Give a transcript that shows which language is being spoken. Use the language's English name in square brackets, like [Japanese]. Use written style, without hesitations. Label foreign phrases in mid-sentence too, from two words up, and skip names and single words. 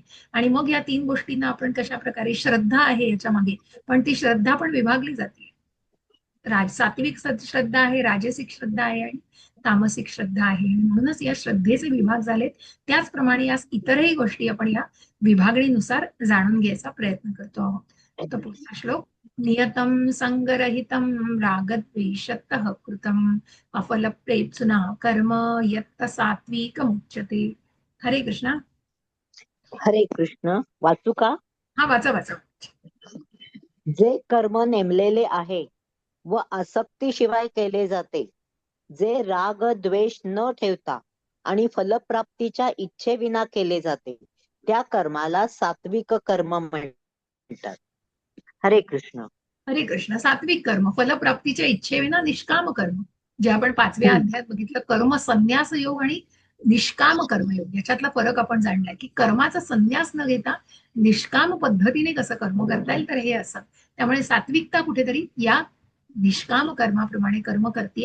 [Marathi] आणि मग या 3 गोष्टींना आपण कशा प्रकारे, श्रद्धा आहे याच्या मागे, पण ती श्रद्धा पण विभागली जाते. सात्विक श्रद्धा आहे, राजसिक श्रद्धा आहे आणि तामसिक श्रद्धा आहे. म्हणूनच या श्रद्धेचे विभाग झालेत. त्याचप्रमाणे या इतरही गोष्टी आपण या विभागणीनुसार जाणून घ्यायचा प्रयत्न करतो आहोत. तर पुढचा श्लोक. [Sanskrit] नियतम संगरहितम रागद्वेषतः कृतम अफलप्रेप्सुना कर्म यत्त सात्विकमुच्यते. [Marathi] हरे कृष्ण. हरे कृष्ण. वाचू का? हा, वाचा. जे कर्म नेमलेले आहे व आसक्तीशिवाय केले जाते, जे राग द्वेष न ठेवता आणि फलप्राप्तीच्या इच्छेविना केले जाते, त्या कर्माला सात्विक कर्म म्हणतात. हरे कृष्ण. हरे कृष्ण. सात्विक कर्म फलप्राप्तीच्या इच्छेविना निष्काम कर्म, जे आपण 5व्या अध्यायात बघितलं, कर्म संन्यास योग आणि निष्काम कर्मयोग, याच्यातला फरक आपण जाणलाय की कर्माचा संन्यास न घेता निष्काम पद्धतीने कसं कर्म करता येईल, तर हे असं. त्यामुळे सात्विकता कुठेतरी या निष्काम कर्माप्रमाणे कर्म करते.